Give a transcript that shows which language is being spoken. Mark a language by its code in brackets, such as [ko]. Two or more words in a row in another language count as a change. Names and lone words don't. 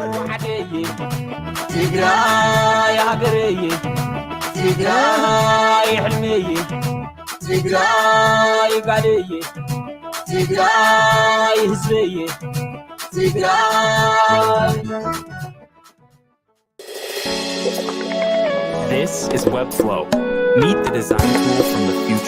[ti] ትግራይ ሃገረይ ትግራይ ሕልመይ ትግራይ ጋለይ ትግራይ ህዝበይ ትግራይ [en] This is Webflow. Meet the design tool from the